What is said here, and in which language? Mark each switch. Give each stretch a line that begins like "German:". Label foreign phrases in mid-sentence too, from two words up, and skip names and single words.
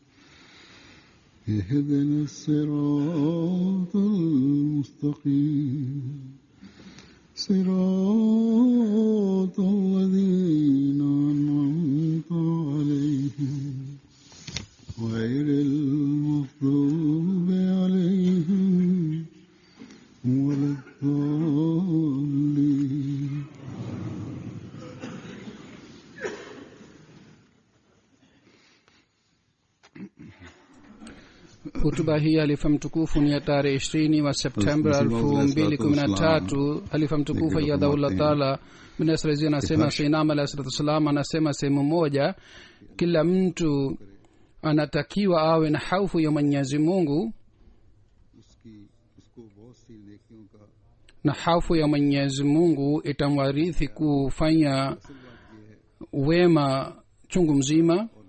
Arabic: اهدنا الصراط المستقيم صراط الذين أنعمت عليهم غير المغضوب عليهم ولا الضالين.
Swahili: Hutuba hii halifa mtukufu ni ya tarehe 20 wa Septemba 2013. Halifa mtukufu
Arabic: أيده الله تعالى
Swahili: bin Nasr anasema
Arabic: سيدنا عليه الصلاة والسلام
Swahili: anasema sehemu moja, kila mtu anatakiwa awe na hofu ya Mwenyezi Mungu, na hofu ya Mwenyezi Mungu itamwarithi kufanya wema chungu mzima.